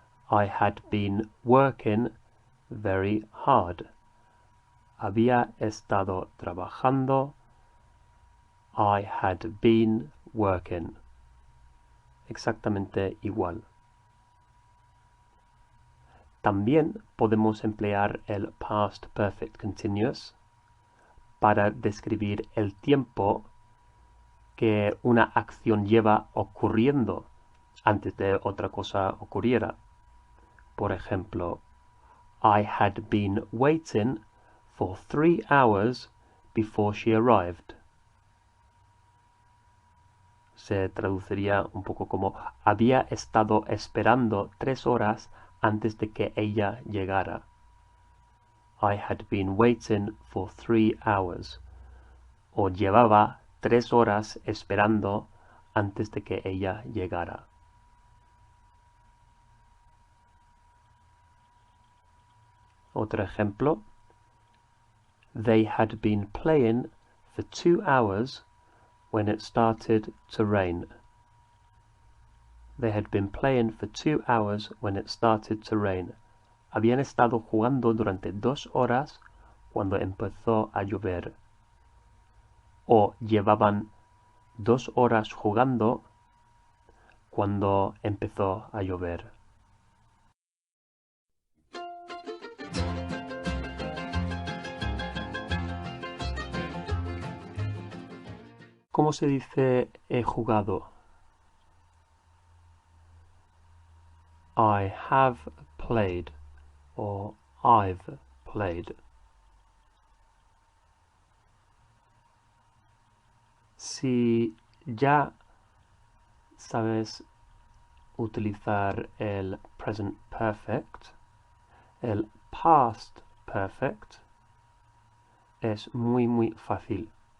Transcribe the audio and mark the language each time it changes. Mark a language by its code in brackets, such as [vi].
[en] I had been working very hard. [es] Había estado trabajando. [en] I had been working. [es] Exactamente igual. También podemos emplear el past perfect continuous para describir el tiempo que una acción lleva ocurriendo antes de otra cosa ocurriera. Por ejemplo, [en] I had been waiting for 3 hours before she arrived. [es] Se traduciría un poco como había estado esperando 3 horas antes de que ella llegara. [en] I had been waiting for 3 hours. [es] O llevaba 3 horas esperando antes de que ella llegara. Otro ejemplo. [en] They had been playing for 2 hours when it started to rain. They had been playing for 2 hours when it started to rain. [es] Habían estado jugando durante 2 horas cuando empezó a llover. O llevaban 2 horas jugando cuando empezó a llover. ¿Cómo se dice he jugado? [en] I have played or I've played. [es] Si ya sabes utilizar el present perfect, el past perfect es muy fácil.